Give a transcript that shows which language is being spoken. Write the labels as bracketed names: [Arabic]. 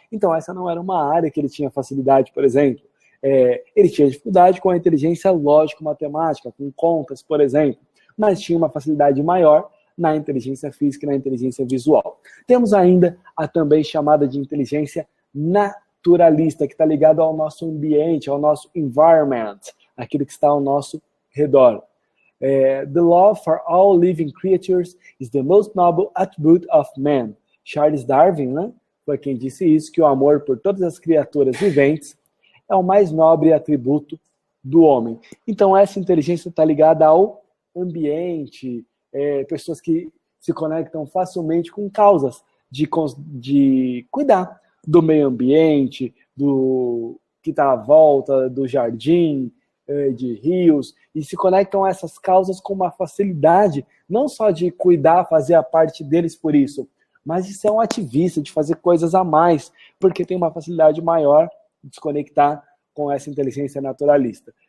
[Portuguese] Então essa não era uma área que ele tinha facilidade, por exemplo. Ele tinha dificuldade com a inteligência lógico-matemática, com contas, por exemplo, mas tinha uma facilidade maior na inteligência física e na inteligência visual. Temos ainda a também chamada de inteligência naturalista, que está ligada ao nosso ambiente, ao nosso environment, aquilo que está ao nosso redor. [English] The love for all living creatures is the most noble attribute of man. [Portuguese] Charles Darwin, né, foi quem disse isso, que o amor por todas as criaturas viventes é o mais nobre atributo do homem. Então essa inteligência está ligada ao ambiente, pessoas que se conectam facilmente com causas de cuidar do meio ambiente, do que está à volta, do jardim, de rios, e se conectam a essas causas com uma facilidade, não só de cuidar, fazer a parte deles por isso, mas de ser um ativista, de fazer coisas a mais, porque tem uma facilidade maior de se conectar com essa inteligência naturalista.